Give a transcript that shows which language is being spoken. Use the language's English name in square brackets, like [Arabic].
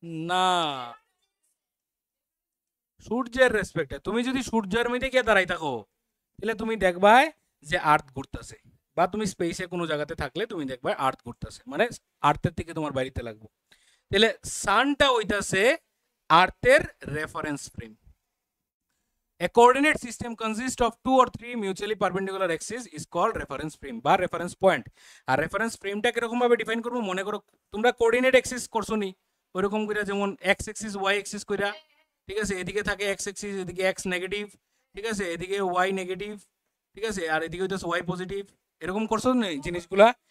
[Bangla] না, সূর্যের রেসপেক্টে। তুমি যদি সূর্যের মধ্যে গিয়ে দাঁড়াই থাকো, তাহলে তুমি দেখবা যে আর্থ ঘুরতেছে, বা তুমি স্পেসে কোনো জায়গাতে থাকলে তুমি দেখবা আর্থ ঘুরতেছে, মানে আর্থের থেকে তোমার বাড়িতে লাগবে। তাহলে সানটা হইতাছে আর্থের reference frame. [English] A coordinate system consists of 2 or 3 mutually perpendicular axes is called reference frame বা reference point। [Bangla] আর reference ফ্রেমটা কিরকম ভাবে ডিফাইন করবো, মনে করো তোমরা কোঅর্ডিনেট অ্যাক্সিস করছো নি, ওইরকম করে, যেমন এক্স অ্যাক্সিস ওয়াই অ্যাক্সিস কইরা, ঠিক আছে, এদিকে থাকে এক্স অ্যাক্সিস, এদিকে এক্স নেগেটিভ, ঠিক আছে, এদিকে ওয়াই নেগেটিভ, ঠিক আছে, আর এদিকে হইতেছে ওয়াই পজিটিভ, এরকম করছো না জিনিসগুলা।